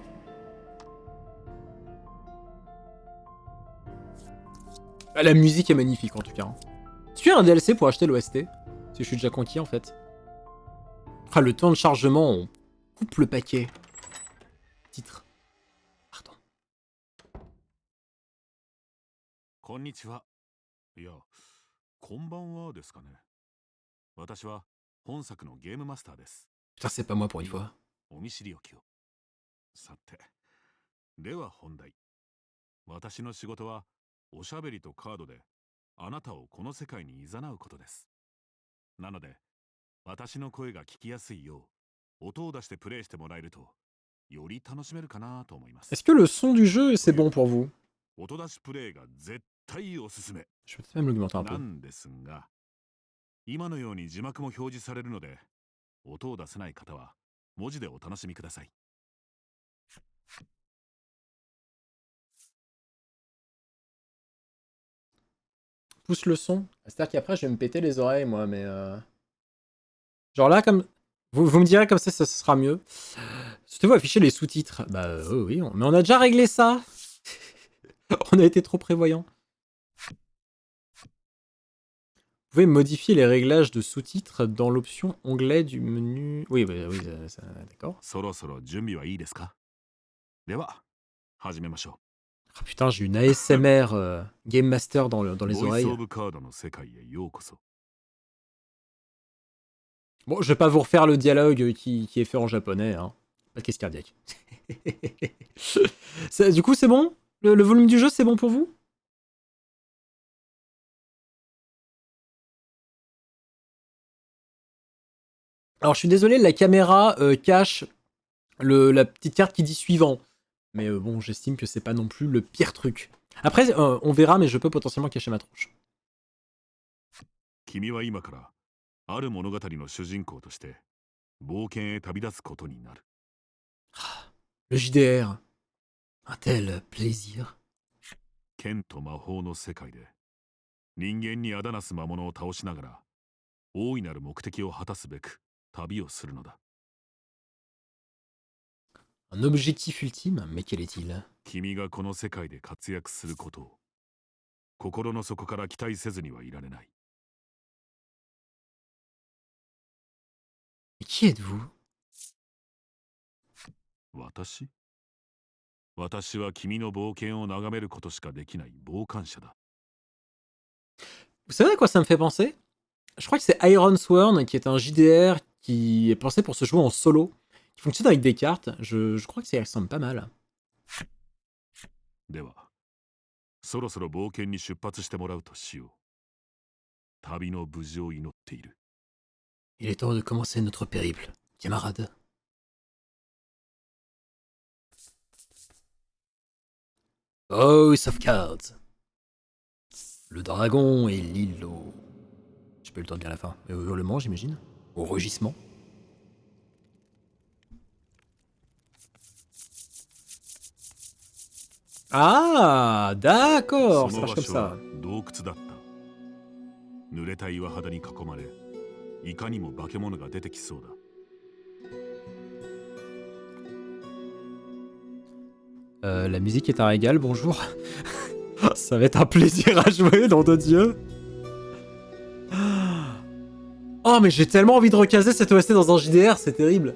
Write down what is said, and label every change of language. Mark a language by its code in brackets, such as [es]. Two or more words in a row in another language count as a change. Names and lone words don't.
[fr] La musique est magnifique en tout cas. Est-ce qu'il y a un DLC pour acheter l'OST? Parce que je suis déjà conquis en fait. Ah, le temps de chargement, on coupe le paquet. Titre. Pardon. [ja] こんにちは。いや、こんばんはですかね。私は本作のゲームマスターです。 [fr] Putain, c'est pas moi pour une fois. [ja] お見知りおきを。さて、では本題。私の仕事はおしゃべりとカードであなたをこの世界に誘うことです。なので、私の声が聞きやすいよう音を出してプレイしてもらえるとより楽しめるかなと思います。 [fr] Est-ce que le son du jeu, c'est bon pour vous? [ja] 音出しプレイが絶対おすすめ。 [fr] Je vais peut-être même l'augmenter un [ja] な [fr] peu. [ja] んですが、今のように字幕も表示されるので、音を出せない方は文字でお楽しみください。 [fr] Pousse le son. C'est-à-dire qu'après, je vais me péter les oreilles, moi, mais... Genre là, comme... Vous me direz comme ça sera mieux. Souhaitez-vous afficher les sous-titres? Bah oui, mais on a déjà réglé ça. On a été trop prévoyants. Vous pouvez modifier les réglages de sous-titres dans l'option onglet du menu... Oui, d'accord. [ja] そろそろ準備はいいですか？では、始めましょう。 [fr] Oh, putain, j'ai une ASMR [en] Game Master [fr] dans les [ja] ボイス [fr] oreilles. [ja] オブカードの世界へようこそ。 [fr] Bon, je vais pas vous refaire le dialogue qui est fait en japonais, hein. Pas de crise cardiaque. Du coup, c'est bon? Le volume du jeu, c'est bon pour vous? Alors, je suis désolé, la caméra cache la petite carte qui dit suivant. Mais bon, j'estime que c'est pas non plus le pire truc. Après, on verra, mais je peux potentiellement cacher ma tronche. [ja] 君は今からある物語の主人公として冒険へ旅立つことになる。 [fr] Le JDR. Un tel plaisir. [ja] 剣と魔法の世界で人間にあだなす魔物を倒しながら大いなる目的を果たすべく旅をするのだ。 [fr] Un objectif ultime? Mais quel est-il? [ja] 君がこの世界で活躍することを心の底から期待せずにはいられない。 [fr] Qui êtes-vous? [ja] 私私は君の冒険を眺めることしかできない傍観者だ。 [fr] Vous savez à quoi ça me fait penser? Je crois que c'est Iron Sworn, qui est un JDR qui est pensé pour se jouer en solo, qui fonctionne avec des cartes. Je crois que ça y ressemble pas mal. [ja] では、そろそろ冒険に出発してもらうとしよう。旅の無事を祈っている。 [fr] Il est temps de commencer notre périple, camarade. House of Cards. Le dragon et l'îlot. J'ai pas eu le temps de bien la fin. Mais au hurlement, j'imagine. Au rugissement. Ah, d'accord, ça [ja] その [fr] marche [ja] 場 [fr] comme [ja] 所は [fr] ça. [ja] 洞窟だった。濡れた岩肌に囲まれ、いかにも化け物が出てきそうだ。 [fr] La musique est un régal, bonjour. Ça va être un plaisir à jouer, nom de Dieu. Oh, mais j'ai tellement envie de recaser cette OST dans un JDR, c'est terrible.